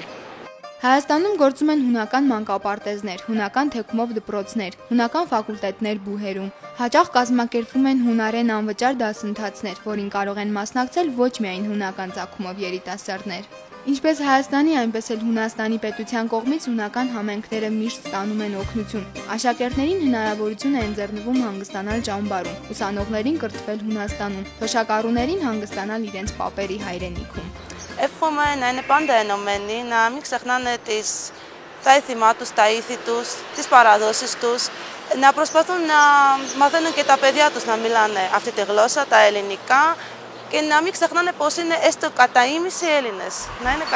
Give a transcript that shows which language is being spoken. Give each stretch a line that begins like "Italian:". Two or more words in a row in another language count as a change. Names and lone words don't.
Armenian: Հայաստանում գործում են հունական մանկապարտեզներ, հունական թեքումով դպրոցներ, հունական ֆակուլտետներ Բուհերում։ Հաճախ կազմակերպվում են հունարեն անվճար դասընթացներ, որին կարող են մասնակցել ոչ միայն հունական ծագումով երիտասարդներ։ Ինչպես Հայաստանի, այնպես էլ Հունաստանի պետության կողմից հունական համայնքները միշտ ստանում են օգնություն։ Աշակերտներին հնարավորություն է ընձեռնվում հանգստանալ ճամբարում, ուսանողներին կրթվել Հունաստանում, թոշակառուներին հանգստանալ իրենց պապերի հայրենիքում։
Greek: Εύχομαι να είναι πάντα ενωμένοι, να μην ξεχνάνε τα έθιμά τους, τα ήθη τους, τις παραδόσεις τους, να προσπαθούν να μαθαίνουν και τα παιδιά τους να μιλάνε αυτή τη γλώσσα, τα ελληνικά και να μην ξεχνάνε πως είναι έστω κατά ήμιση Έλληνες.